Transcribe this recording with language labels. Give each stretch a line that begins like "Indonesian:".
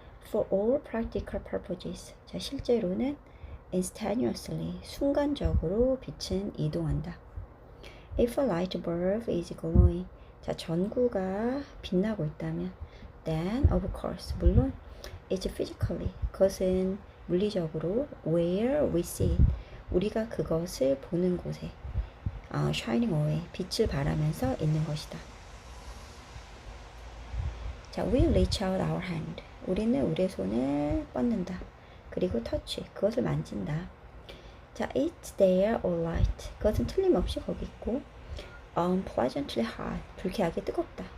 English: For all practical purposes,
Korean: 자, 실제로는
English: instantaneously,
Korean: 순간적으로 빛은 이동한다.
English: If a light bulb is glowing,
Korean: 자, 전구가 빛나고 있다면
English: then of course,
Korean: 물론
English: it's physically,
Korean: 그것은 물리적으로
English: where we see it,
Korean: 우리가 그것을 보는 곳에
English: shining away,
Korean: 빛을 발하면서 있는 것이다. 자,
English: we reach out our hand,
Korean: 우리는 우리의 손을 뻗는다. 그리고
English: touch,
Korean: 그것을 만진다. 자,
English: it's there all right,
Korean: 그것은 틀림없이 거기 있고
English: unpleasantly hot,
Korean: 불쾌하게 뜨겁다.